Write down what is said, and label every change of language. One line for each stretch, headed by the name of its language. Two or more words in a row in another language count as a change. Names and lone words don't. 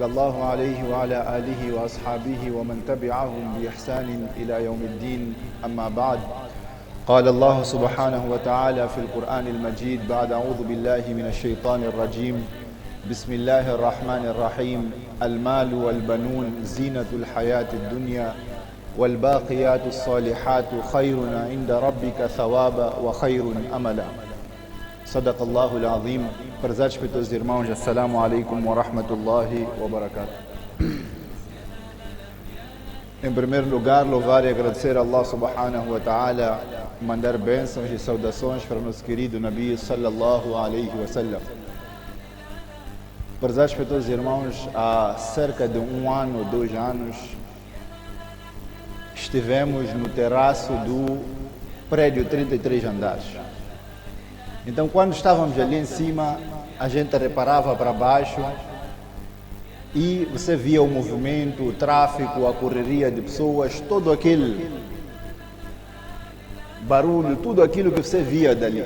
Arabic: الله عليه وعلى آله وأصحابه ومن تبعهم بإحسان إلى يوم الدين أما بعد قال الله سبحانه وتعالى في القرآن المجيد بعد أعوذ بالله من الشيطان الرجيم بسم الله الرحمن الرحيم المال والبنون زينة الحياة الدنيا والباقيات الصالحات خير عند ربك ثوابا وخير أملا صدق الله العظيم.
Portuguese: Prezados peitos irmãos,
Arabic: السلام عليكم ورحمة الله وبركاته.
Portuguese: Em primeiro lugar, louvar e agradecer a Allah
Arabic: سبحانه وتعالى,
Portuguese: mandar bênçãos e saudações para o nosso querido Nabi
Arabic: صلى الله عليه وسلم.
Portuguese: Prezados peitos irmãos, há cerca de 1 ano, 2 anos, estivemos no terraço do prédio 33 andares. Então, quando estávamos ali em cima, a gente reparava para baixo e você via o movimento, o tráfego, a correria de pessoas, todo aquele barulho, tudo aquilo que você via dali.